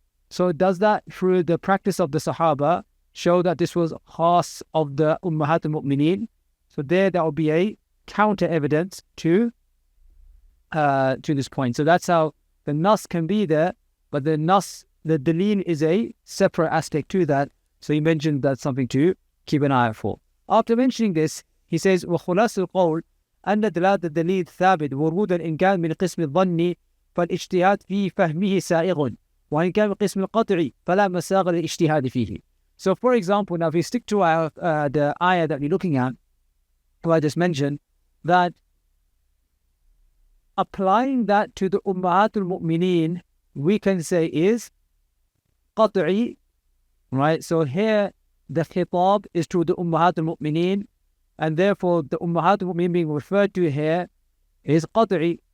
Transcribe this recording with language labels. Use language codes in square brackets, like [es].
[en] So does that, through the practice of the Sahaba, show that this was khas of the Ummahat al-Mu'mineen? So there will be a counter evidence to this point. So that's how the nas can be there, but the nas, the dalil is a separate aspect to that. So he mentioned that's something to keep an eye out for. After mentioning this, he says, [ar] وَخُلَاصُ الْقَوْلِ أن دلالة الدليل ثابت ورودا إن كان من قسم الظن فالاجتهاد في فهمه سائغ وإن كان من قسم القطع فلا مساغ للاجتهاد فيه. [en] So for example, now if we stick to the ayah that we're looking at, who I just mentioned, that applying that to the Ummahat al-Mu'mineen, we can say is qat'i, right? So here the khitab is to the Ummahat al-Mu'mineen, and therefore the Ummahat al-Mu'mineen being referred to here is qat'i.